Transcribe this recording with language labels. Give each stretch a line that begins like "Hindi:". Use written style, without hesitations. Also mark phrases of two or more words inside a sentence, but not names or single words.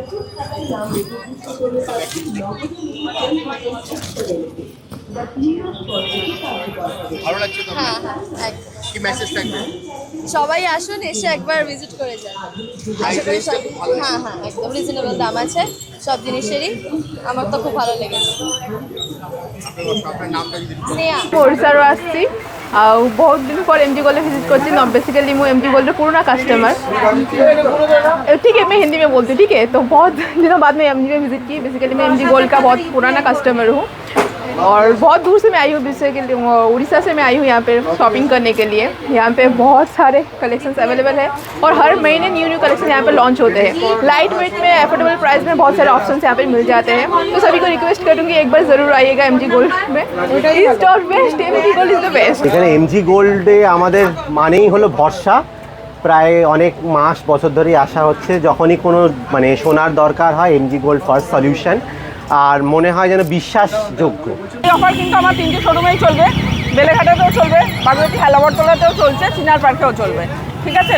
Bangla: ভালো লাগছে তো? হ্যাঁ হ্যাঁ একদম। কি মেসেজ থাকবে? সবাই আসুন, এসে একবার ভিজিট করে যান। আশা করি সব, হ্যাঁ হ্যাঁ একদম রিজনেবল দাম আছে সব জিনিসেরই। আমার তো খুব ভালো লেগেছে। স্নেহা
Odia: ଓଡ଼ିଶାରୁ ଆସିଛି ଆଉ ବହୁତ ଦିନ ପରେ
Hindi: एमजी गोल्ड विजिट करती। बेसिकली मैं एमजी गोल्ड पूरा कस्टमर। ठीक है, मैं हिंदी में बोलती हूँ, ठीक है। तो बहुत दिनों बाद मैं एमजी में विजिट की। बेसिकली मैं एमजी गोल्ड का बहुत पुराना कस्टमर हूँ और बहुत दूर से मैं आई हूँ, बेसिकली उड़ीसा से मैं आई हूँ यहाँ पे शॉपिंग करने के लिए। यहाँ पे बहुत सारे कलेक्शंस अवेलेबल है और हर महीने
English: new collection
Hindi: यहाँ पे लॉन्च होते हैं।
English: light weight
Hindi: में
English: affordable price
Hindi: में बहुत सारे ऑप्शंस यहाँ पे मिल जाते हैं। तो सभी को रिक्वेस्ट करूँगी एक बार ज़रूर आइएगा एमजी गोल्ड में।
English: is not best, MG Gold is the best.
Bangla: এখানে এমজি গোল্ডে আমাদের মানেই হলো ভরসা। প্রায় অনেক মাস বছর ধরেই আসা হচ্ছে, যখনই কোনো মানে সোনার দরকার হয় এমজি গোল্ড
English: first solution,
Bangla: আর মনে হয় যেন বিশ্বাসযোগ্য। এই অফার কিন্তু আমার 3টে শোরুমেই চলবে, বেলেঘাটাতেও চলবে, বাগোটি হালাবরতলাতেও চলছে, চিনার পার্কেও চলবে, ঠিক আছে।